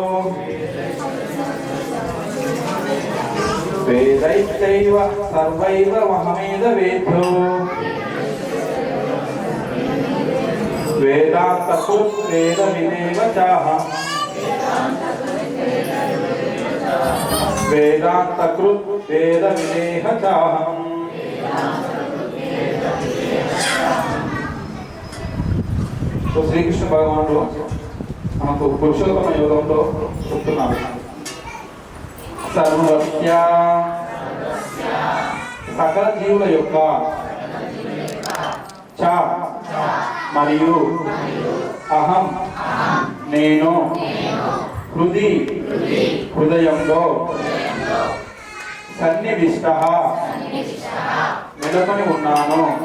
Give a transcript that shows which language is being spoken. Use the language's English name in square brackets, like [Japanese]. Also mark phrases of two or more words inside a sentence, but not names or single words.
[Sanskrit] वेदैश्चैव सर्वैव महमेदवेद्यो वेदान्तकृत् वेदविदेव चाहम् वेदान्तकृत् वेदविदेह चाहम्। [Telugu] तो శ్రీకృష్ణ భగవానుడు మనకు పురుషోత్తమ యోగంలో చెప్తున్నారు. సర్వస్య సకల జీవుల యొక్క చ మరియు అహం నేను హృదయంలో సన్నివిష్ట నెలకొని ఉన్నాను.